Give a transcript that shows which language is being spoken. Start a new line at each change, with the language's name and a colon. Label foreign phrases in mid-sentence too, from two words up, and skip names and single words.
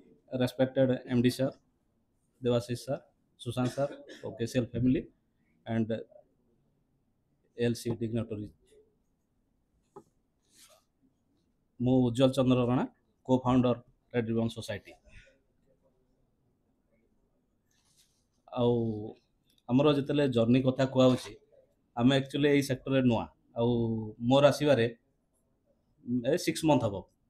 English: respected MD sir, Devashish sir, Sushant sir, OKCL family, and ALC dignitaries.
Odia: ମୁଁ ଉଜ୍ଜଳ ଚନ୍ଦ୍ର ରଣା,
English: co-founder Red Ribbon Society।
Odia: ଆଉ ଆମର ଯେତେବେଳେ ଜର୍ଣ୍ଣି କଥା କୁହାଉଛି, ଆମେ ଆକ୍ଚୁଆଲି ଏଇ ସେକ୍ଟରରେ ନୂଆ, ଆଉ ମୋର ଆସିବାରେ 6 month ହବ।